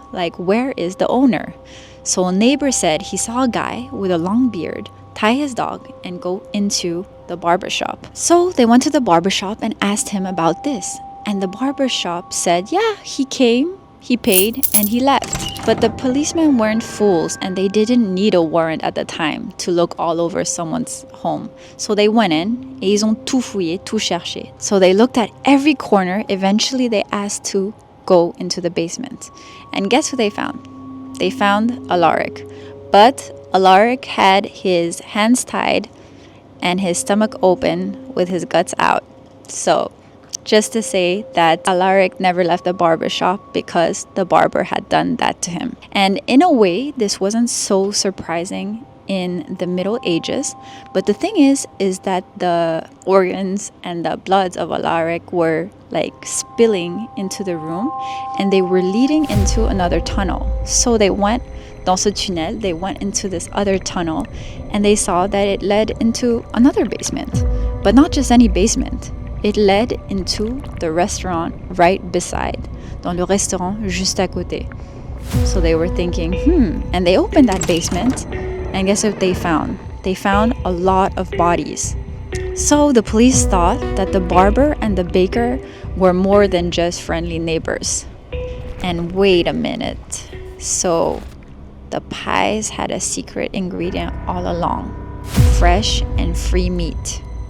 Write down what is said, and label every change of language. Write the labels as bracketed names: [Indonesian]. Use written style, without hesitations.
[English] Like, where is the owner? So a neighbor said he saw a guy with a long beard tie his dog and go into the barbershop. So they went to the barbershop and asked him about this. And the barbershop said, yeah, he came, He paid and he left. But the policemen weren't fools and they didn't need a warrant at the time to look all over someone's home. So they went in [French] et ils ont tout fouillé, tout cherché. [English] So they looked at every corner. Eventually they asked to go into the basement. And guess who they found? They found Alaric. But Alaric had his hands tied and his stomach open with his guts out. So just to say that Alaric never left the barber shop because the barber had done that to him. And in a way, this wasn't so surprising in the Middle Ages. But the thing is that the organs and the bloods of Alaric were like spilling into the room and they were leading into another tunnel. So they went [French] dans ce tunnel, [English] they went into this other tunnel and they saw that it led into another basement. But not just any basement. It led into the restaurant right beside, [French] dans le restaurant juste à côté. [English] So they were thinking, and they opened that basement, and guess what they found? They found a lot of bodies. So the police thought that the barber and the baker were more than just friendly neighbors. And wait a minute. So the pies had a secret ingredient all along: fresh and free meat.